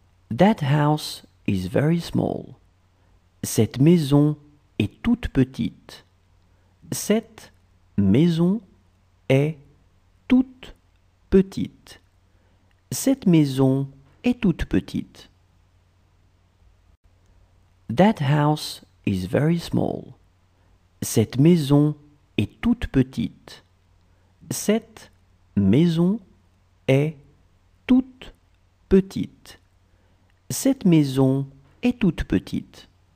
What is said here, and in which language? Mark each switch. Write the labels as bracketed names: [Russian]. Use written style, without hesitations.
[English] That house is very small. [French] Cette maison est toute petite. Cette maison est toute petite. Cette maison est toute petite. [English] That house is very small. [French] Cette maison est toute petite. Cette maison est toute petite. Cette maison est toute petite.